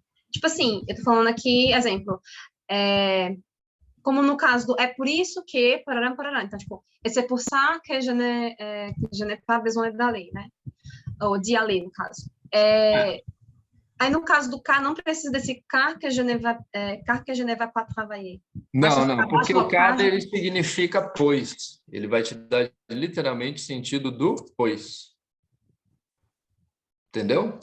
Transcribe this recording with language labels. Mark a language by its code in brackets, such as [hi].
[pt] Tipo assim, eu tô falando aqui, exemplo, como no caso do é por isso que, parará, parará. [fr] Então, tipo, c'est pour ça que je n'ai pas besoin d'aller, né? [pt] Ou [fr] d'y aller, [pt] no caso. Aí, no caso do car, não precisa desse [fr] car que je ne vais pas travailler. [pt] Não, porque o car, ele significa pois. Ele vai te dar literalmente sentido do pois. Entendeu?